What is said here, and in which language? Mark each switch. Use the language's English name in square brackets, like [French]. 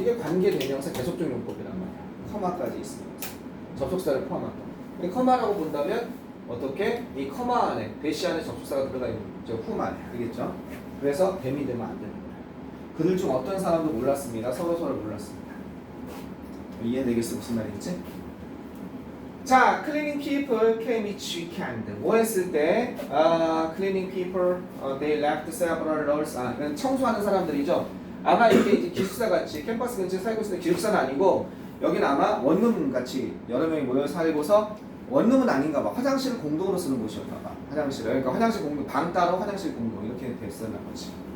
[Korean] 이게 관계대명사 계속적 용법이란 말이야. 커마까지 있으면서 접속사를 포함한 거. 커마라고 본다면 어떻게? 이 커마 안에 대시 안에 접속사가 들어가 있는 저 훅 안에. 알겠죠? 그래서 뱀이 되면 안 되는 거야. 그들 중 어떤 사람도 몰랐습니다. 서로를 몰랐습니다. 이해되겠어? 무슨 말인지? [English] 자, cleaning people came each weekend. [Korean] 뭐 했을 때? [English] cleaning people, they left several rolls. [Korean] 이건 청소하는 사람들이죠. 아마 이게 이제 기숙사 같이 캠퍼스 근처에 살고 있는 기숙사는 아니고 여기는 아마 원룸 같이 여러 명이 모여 살고서 원룸은 아닌가 봐. 화장실을 공동으로 쓰는 곳이었나 봐. 화장실을. 그러니까 화장실 공동, 방 따로 화장실 공동 이렇게 됐었나 보지.